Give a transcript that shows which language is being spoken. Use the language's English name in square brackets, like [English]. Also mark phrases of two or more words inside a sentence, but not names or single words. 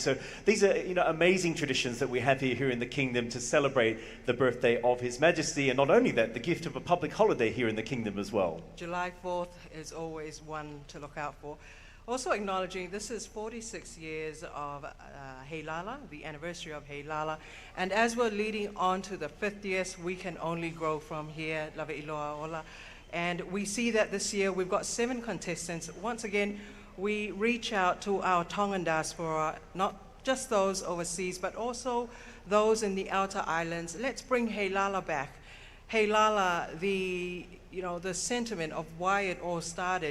[English] So these are amazing traditions that we have here in the Kingdom to celebrate the birthday of His Majesty, and not only that, the gift of a public holiday here in the Kingdom as well. July 4th is always one to look out for. Also acknowledging this is 46 years of Heilala, the anniversary of Heilala, and as we're leading on to the 50th, we can only grow from here, [Tongan] lava iloa ola. [English] And we see that this year we've got 7 contestants. Once again, we reach out to our Tongan diaspora, not just those overseas, but also those in the outer islands. Let's bring Heilala back. Heilala, the sentiment of why it all started.